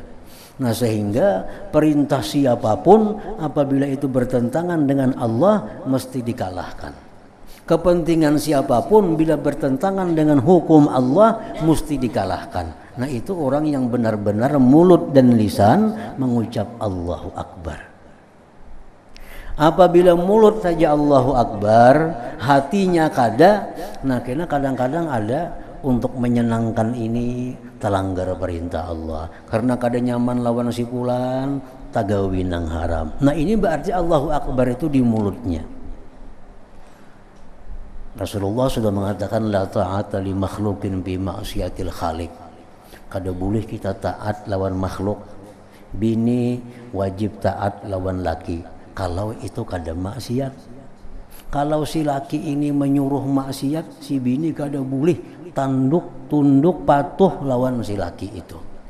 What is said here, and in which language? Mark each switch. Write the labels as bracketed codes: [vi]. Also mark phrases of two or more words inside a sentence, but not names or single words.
[id] Nah, sehingga perintah siapapun apabila itu bertentangan dengan Allah mesti dikalahkan. Kepentingan siapapun bila bertentangan dengan hukum Allah mesti dikalahkan. Nah, itu orang yang benar-benar mulut dan lisan mengucap [ar] الله أكبر. [id] Apabila mulut saja [ar] الله أكبر, [bjn] hatinya kada, nah kena kadang-kadang ada untuk menyenangkan ini terlanggar perintah Allah. Karena kada nyaman lawan si fulan, tagawi nang haram. [id] Nah, ini berarti [ar] الله أكبر [id] itu di mulutnya. Rasulullah sudah mengatakan [ar] لا طاعة لمخلوق بمعصية الخالق. [bjn] Kada boleh kita taat lawan makhluk. Bini wajib taat lawan laki. Kalau itu kada maksiat. Kalau si laki ini menyuruh maksiat, si bini kada boleh tunduk patuh lawan si laki itu.